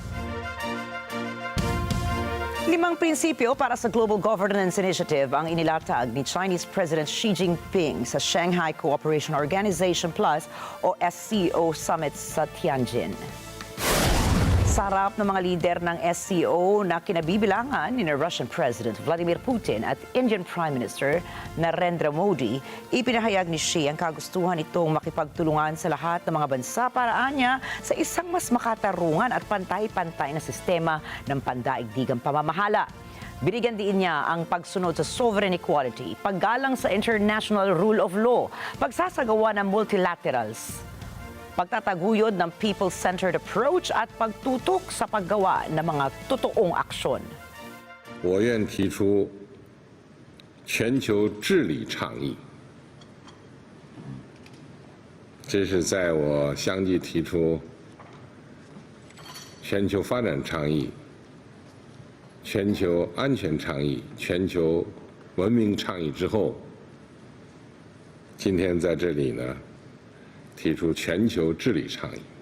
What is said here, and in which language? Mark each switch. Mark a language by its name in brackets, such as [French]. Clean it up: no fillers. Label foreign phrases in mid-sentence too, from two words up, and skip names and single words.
[Filipino] 5 prinsipyo para sa Global Governance Initiative ang inilatag ni [English] Chinese President [Filipino] Xi Jinping sa Shanghai Cooperation Organization Plus o SCO Summit sa Tianjin. Sa harap ng mga lider ng SCO na kinabibilangan ni [English] Russian President [Filipino] Vladimir Putin at [English] Indian Prime Minister [Filipino] Narendra Modi, ipinahayag ni Xi ang kagustuhan nitong makipagtulungan sa lahat ng mga bansa para anya sa isang mas makatarungan at pantay-pantay na sistema ng pandaigdigang pamamahala. Binigyan din niya ang pagsunod sa [English] sovereign equality, [Filipino] paggalang sa [English] international rule of law, [Filipino] pagsasagawa ng multilaterals, pagtataguyod ng [English] people-centered approach [Filipino] at pagtutok sa paggawa ng mga totoong aksyon. [Chinese] 我愿提出全球治理倡议，这是在我相继提出全球发展倡议、全球安全倡议、全球文明倡议之后，今天在这里呢，提出全球治理倡议，